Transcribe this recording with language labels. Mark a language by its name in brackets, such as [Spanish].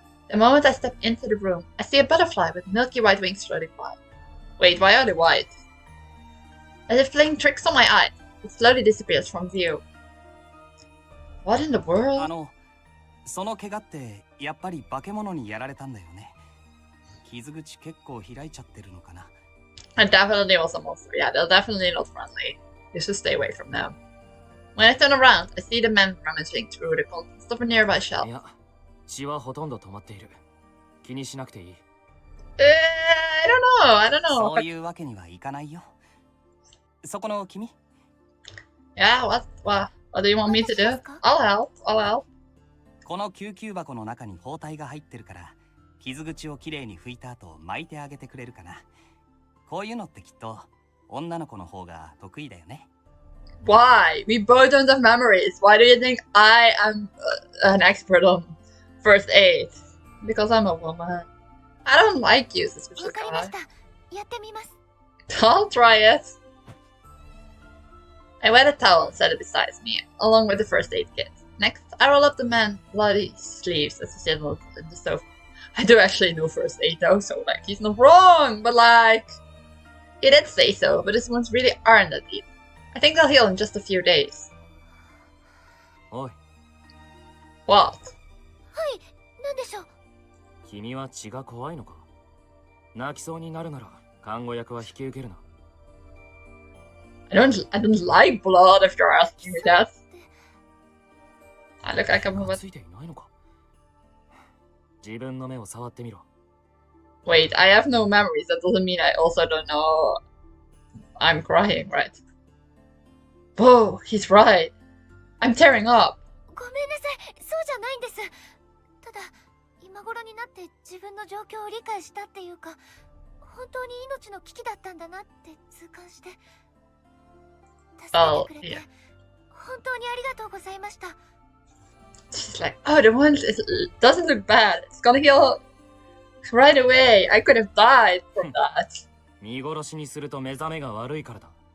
[English] The moment I step into the room, I see a butterfly with milky white wings floating by. Wait, why are they white? As if playing tricks on my eyes, it slowly disappears from view. What in the world? [Japanese] その怪我ってやっぱり化け物にやられたんだよね。傷口結構開いちゃってるのかな。 [English] It definitely was a monster. Yeah, they're definitely not friendly. You should stay away from them. When I turn around, I see the men rummaging through the contents of a nearby shelf. [Japanese] いや、血はほとんど止まっている。気にしなくていい。 [English] I don't know. [Japanese] そういうわけにはいかないよ。そこの君。 [English] Yeah, what do you want me to do? I'll help. [Japanese] この救急箱の中に包帯が入ってるから、傷口をきれいに拭いた後巻いてあげてくれるかな。こういうのってきっと女の子の方が得意だよね。 [English] Why? We both don't have memories. Why do you think I am an expert on first aid? Because I'm a woman. I don't like you, suspicious [Japanese] わかりまし [English] guy. [Japanese] た。やってみます。 [English] I'll try it. I wet a towel and set it beside me, along with the first aid kit. Next, I roll up the man's bloody sleeves as he settled in the sofa. I do actually know first aid though, so like he's not wrong, but like he did say so, but his wounds really aren't that deep. I think they'll heal in just a few days. [Japanese] おい、 [English] What? [Japanese] はい、なんでしょう。君は血が怖いのか？泣きそうになるなら看護役は引き受けるな。 [English] I don't like blood if you're asking me that. I look like I'm a... [Japanese] ついていないのか？自分の目を触ってみろ。 [English] Wait, I have no memories. That doesn't mean I also don't know I'm crying, right? Whoa, he's right. I'm tearing up. [Japanese] ごめんなさい、そうじゃないんです。ただ、今頃になって自分の状況を理解したっていうか、本当に命の危機だったんだなって痛感して。助けてくれて、本当にありがとうございました。 [English] She's like, oh, the wound doesn't look bad. It's gonna heal right away. I could have died from that. [Japanese] 見殺しにすると目覚めが悪いからだ。